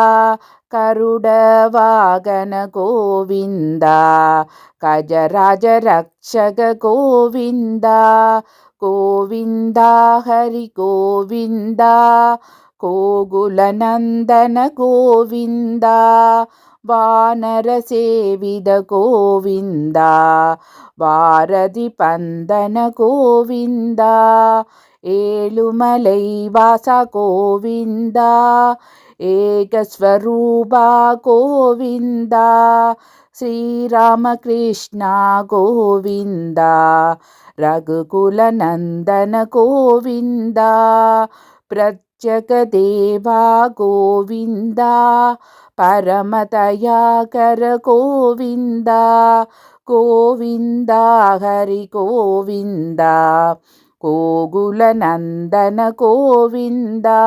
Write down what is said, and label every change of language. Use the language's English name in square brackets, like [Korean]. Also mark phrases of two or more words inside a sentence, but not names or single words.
[Sanskrit] गरुडवाहन गोविन्द गजराज रक्षक गोविन्द गोविन्द हरि गोविन्द गोकुलनन्दन गोविन्द वानरसेवित गोविन्द वारधिपन्दन गोविन्द [Tamil] ஏழுமலை வாசா கோவிந்தா ஏகஸ்வரூபா கோவிந்தா ஸ்ரீராமகிருஷ்ணா கோவிந்தா ரகுகுலநந்தன கோவிந்தா பிரத்யகதேவா கோவிந்தா பரமதயாகர கோவிந்தா கோவிந்தா ஹரி கோவிந்தா கோகுலநந்தன கோவிந்த